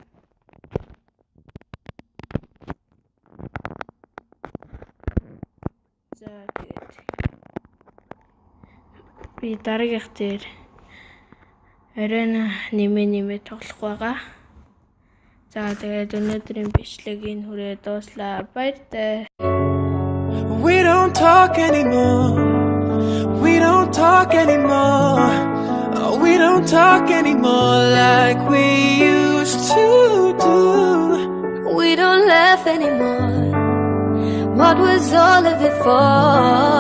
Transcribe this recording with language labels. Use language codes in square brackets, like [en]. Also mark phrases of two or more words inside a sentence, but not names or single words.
[mn] За тэгээд би дараагийнх дээр арена нэмээ тоглох байгаа. За тэгээд өнөөдрийн бичлэгийг хүрээ дууслаа. Баяртай. [en] We don't talk anymore. We don't talk anymore. Oh, we don't talk anymore like we used to do. We don't laugh anymore. What was all of it for?